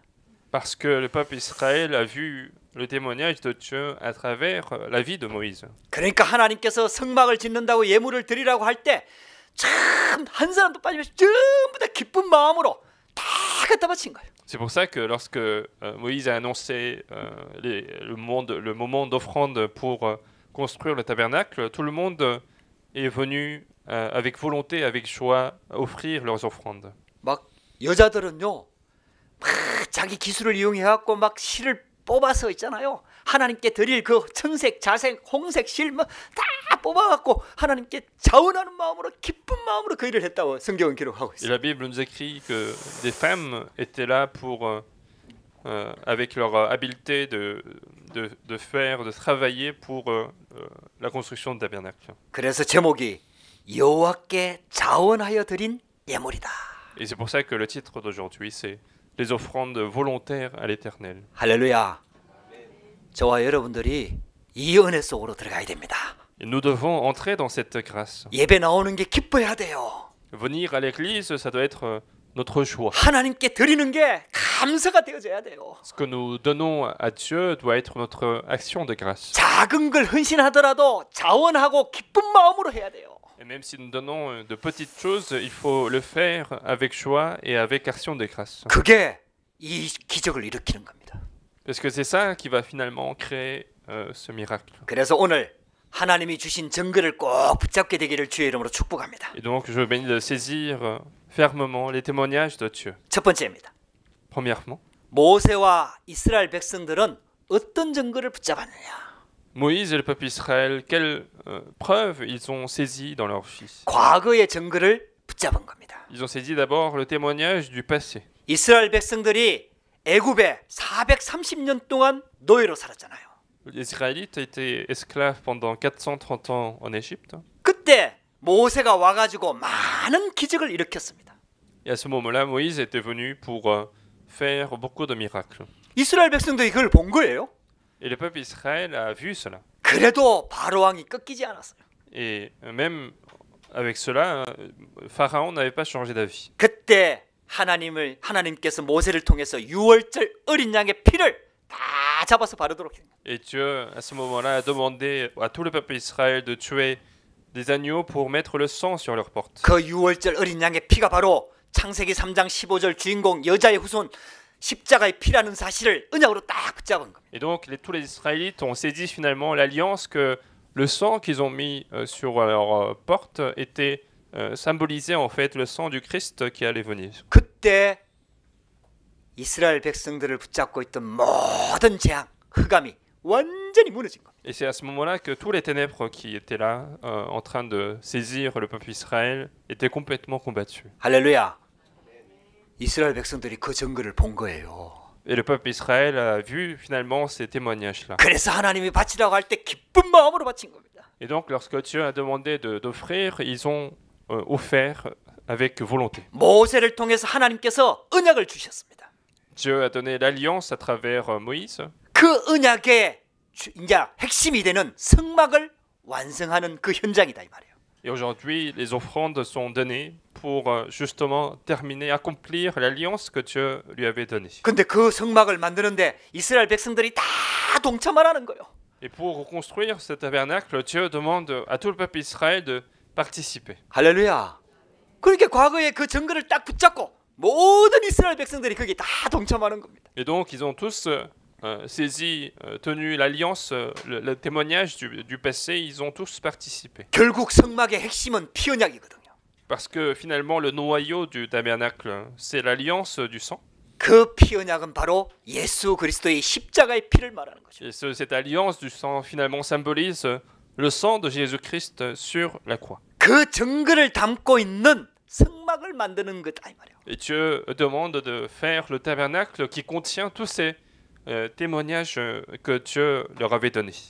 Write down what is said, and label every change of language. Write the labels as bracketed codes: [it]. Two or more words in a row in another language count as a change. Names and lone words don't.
[fr] Parce que le peuple Israël a vu le témoignage de Dieu à travers la vie de Moïse. [ko] 그러니까 하나님께서 성막을 짓는다고 예물을 드리라고 할 때 참 한 사람도 빠지면서 전부 다 기쁜 마음으로 다 갖다 바친 거예요. [fr] C'est pour ça que lorsque Moïse a annoncé le moment d'offrande pour construire le tabernacle, tout le monde est venu avec volonté, avec joie, offrir leurs offrandes. [ko] 막 여자들은요, 막 자기 기술을 이용해 갖고 막 실을 뽑아서 있잖아요. 하나님께 드릴 그 청색, 자색, 홍색 실 뭐 다 뽑아갖고 하나님께 자원하는 마음으로 기쁜 마음으로 그 일을 했다고 성경은 기록하고 [fr] Et [ko] 있어요. [fr] la Bible nous écrit que des femmes étaient là pour, avec leur habileté de faire, de travailler pour la construction du tabernacle. [ko] 그래서 제목이 여호와께 자원하여 드린 예물이다. [fr] Et c'est pour ça que le titre d'aujourd'hui, c'est les offrandes volontaires à l'Éternel. [ko] 할렐루야. 저와 여러분들이 이 은혜 속으로 들어가야 됩니다. [fr] Et nous devons entrer dans cette grâce. [ko] 예배 나오는 게 기뻐야 돼요. [fr] Venir à l'église, ça doit être notre joie. [ko] 하나님께 드리는 게 감사가 되어져야 돼요. [fr] Ce que nous donnons à Dieu doit être notre action de grâce. [ko] 작은 걸 헌신하더라도 자원하고 기쁜 마음으로 해야 돼요. [fr] Et même si nous donnons de petites choses, il faut le faire avec joie et avec action de grâce. [ko] 그게 이 기적을 일으키는 겁니다. [fr] Parce que c'est ça qui va finalement créer ce miracle. [ko] 그래서 오늘 하나님이 주신 증거를 꼭 붙잡게 되기를 주의 이름으로 축복합니다. [fr] Et donc je bénis de saisir fermement les témoignages de Dieu. [ko] 첫 번째입니다. [fr] Premièrement, [ko] 모세와 이스라엘 백성들은 어떤 증거를 붙잡았느냐? [fr] Moïse et le peuple Israël, quelles preuves ils ont saisi dans leur vie? [ko] 과거의 증거를 붙잡은 겁니다. [fr] Ils ont saisi d'abord le témoignage du passé. [ko] 이스라엘 백성들이 애굽에 430년 동안 노예로 살았잖아요. [fr] Les Israélites étaient esclaves pendant 430 ans en Égypte. [ko] 그때 모세가 와가지고 많은 기적을 일으켰습니다. [fr] Et à ce moment-là, Moïse était venu pour faire beaucoup de miracles. [ko] 이스라엘 백성들이 그걸 본 거예요. [fr] Et le peuple Israël a vu cela. [ko] 그래도 바로 왕이 꺾이지 않았어요. [fr] Et même avec cela, Pharaon n'avait pas changé d'avis. [ko] 그때 하나님께서 모세를 통해서 유월절 어린 양의 피를 다 잡아서 바르도록 했습니다. [fr] Et Dieu, à ce moment-là, a demandé à tout le peuple Israël de tuer des agneaux pour mettre le sang sur leurs portes. [ko] 그 유월절 어린 양의 피가 바로 창세기 3장 15절 주인공 여자의 후손 십자가의 피라는 사실을 언약으로 딱 붙잡은 겁니다. [fr] Et donc tous les Israélites ont saisi finalement l'alliance que le sang qu'ils ont mis sur leur porte était symbolisait en fait le sang du Christ qui allait venir. [ko] 그때 이스라엘 백성들을 붙잡고 있던 모든 재앙, 흑암이 완전히 무너진 겁니다. [fr] Et c'est à ce moment-là que tous les ténèbres qui étaient là, en train de saisir le peuple Israël, étaient complètement combattus. [ko] 할렐루야. 이스라엘 백성들이 그 증거를 본 거예요. [fr] Et le peuple Israël a vu finalement ces témoignages-là. [ko] 그래서 하나님이 바치라고 할 때 기쁜 마음으로 바친 겁니다. [fr] Et donc lorsque Dieu a demandé d'offrir, ils ont offert avec volonté. [ko] 모세를 통해서 하나님께서 언약을 주셨습니다. [fr] Dieu a donné l'alliance à travers Moïse. [ko] 그 언약의 이제 핵심이 되는 성막을 완성하는 그 현장이다 이 말이에요. [fr] Et aujourd'hui, les offrandes sont données pour justement terminer, accomplir l'alliance que Dieu lui avait donnée. [ko] 근데 그 성막을 만드는데 이스라엘 백성들이 다 동참하라는 거예요. [fr] Et pour reconstruire ce tabernacle, Dieu demande à tout le peuple Israël de participer. [ko] 할렐루야. 그러니까 과거에 그 증거를 딱 붙잡고 모든 이스라엘 백성들이 거기에 다 동참하는 겁니다. [fr] Et donc, ils ont tous saisi, tenu l'alliance, le témoignage du passé, ils ont tous participé. [ko] 결국 성막의 핵심은 피언약이거든요. [fr] Parce que finalement, le noyau du tabernacle, c'est l'alliance du sang. [ko] 그 피언약은 바로 예수 그리스도의 십자가의 피를 말하는 거죠. [fr] Et cette alliance du sang, finalement, symbolise le sang de Jésus-Christ sur la croix. [ko] 그 증거를 담고 있는 성막을 만드는 거다 이 말이에요. [fr] Et Dieu demande de faire le tabernacle qui contient tous ces témoignages que Dieu leur avait donnés.